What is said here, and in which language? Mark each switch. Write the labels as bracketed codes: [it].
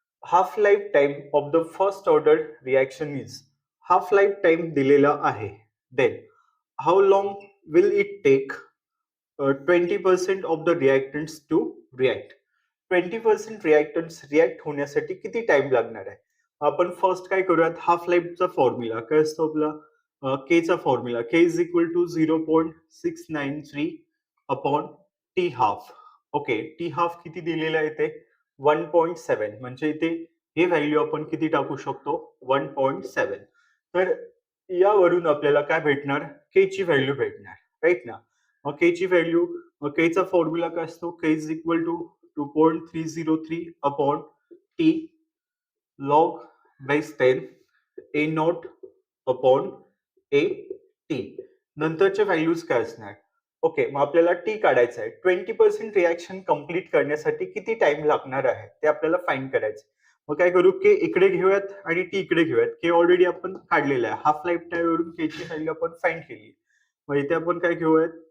[en] half life time of the first order reaction is, [mr] half life time दिलेला आहे. [en] Then how long will it take 20% of the reactants to react. [mr] 20% रिॲक्टंट्स react होण्यासाठी किती time लागणार आहे? आपण first काय करूयात? हाफ लाईफचा फॉर्म्युला काय असतो आपला? के चा formula [en] K is equal to 0.693 upon T half. [mr] Okay, T half किती दिलेला आहे इथे? 1.7. म्हणजे इथे हे व्हॅल्यू आपण किती टाकू शकतो? 1.7. तर यावरून आपल्याला काय भेटणार? के ची व्हॅल्यू भेटणार, राईट ना? मग के ची व्हॅल्यू मग केचा फॉर्म्युला काय असतो? [en] K is equal to 2.303 upon T log base 10 A naught upon A T. [mr] नंतरचे व्हॅल्यूज काय असणार? ओके, मग आपल्याला टी काढायचं आहे. 20% रिॲक्शन कंप्लीट करण्यासाठी किती टाइम लागणार आहे ते आपल्याला फाइंड करायचं. मग काय करू? के इकडे घेऊयात आणि टी इकडे घेऊयात. के ऑलरेडी आपण काढलेला आहे. हाफ लाईफ टाइम वरून के ची व्हॅल्यू आपण फाइंड केली. मग इथे आपण काय घेऊयात?